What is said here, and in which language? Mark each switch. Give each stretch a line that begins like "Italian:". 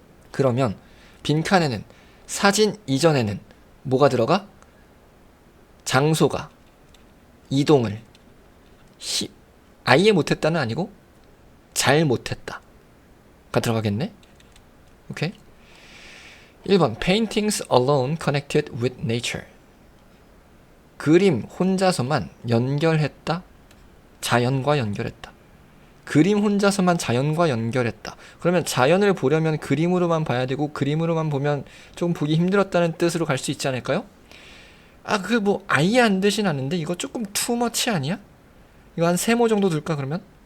Korean: 그러면 빈칸에는 사진 이전에는 뭐가 들어가? 장소가 이동을 아예 못했다는 아니고 잘 못했다가 들어가겠네. 오케이. 1번
English: Paintings alone connected with nature.
Korean: 그림 혼자서만 연결했다. 자연과 연결했다. 그림 혼자서만 자연과 연결했다. 그러면 자연을 보려면 그림으로만 봐야 되고 그림으로만 보면 좀 보기 힘들었다는 뜻으로 갈 수 있지 않을까요? 뭐 아예 안 되진 않는데 이거 조금 투머치 아니야? 이거 한 3모 정도 둘까 그러면?